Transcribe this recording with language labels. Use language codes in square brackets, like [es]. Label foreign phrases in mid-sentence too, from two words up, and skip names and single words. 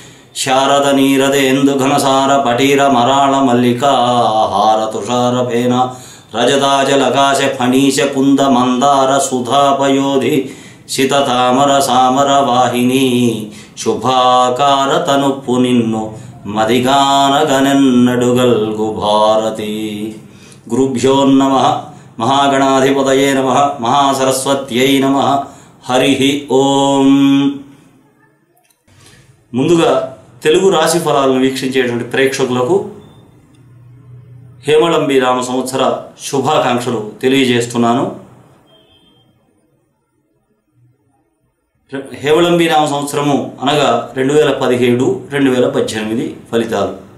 [te] శారదనీరదేందుఘనసారపటీరమరాళమల్లికా హారతుషారఫేన రజతాజలకాశఫణీశకుందమందారసుధాపయోధి శితతామర సామర వాహినీ శుభాకారతనుప్పు నిన్ను మదిగానగనెన్నడుగల్గు భారతీ। [sa] गुरुभ्यो नमः। महागणाधिपतये नमः। महासरस्वत्यै नमः। हरिः ओम। [te] ముందుగా తెలుగు రాశి ఫలాలను వీక్షించేటువంటి ప్రేక్షకులకు హేమళంబి నామ సంవత్సర శుభాకాంక్షలు తెలియజేస్తున్నాను. హేమళంబి నామ సంవత్సరము అనగా 2017-2018 ఫలితాలు.